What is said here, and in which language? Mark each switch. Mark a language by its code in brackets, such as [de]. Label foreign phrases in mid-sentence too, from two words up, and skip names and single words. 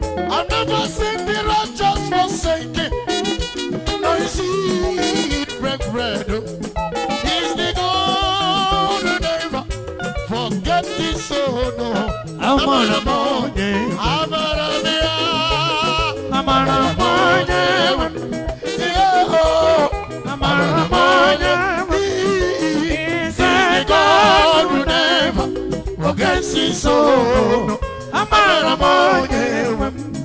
[en] I've never seen the righteous forsaken, nor his seed beg bread. He's the God who never forget his own. [ig] Amara m onye nwe m. Amara m ya. Amara m onye nwe m. Ihe o. Amara m onye nwe m. [en] Is the God who never forgets his own. [ig] Amara m onye nwe m.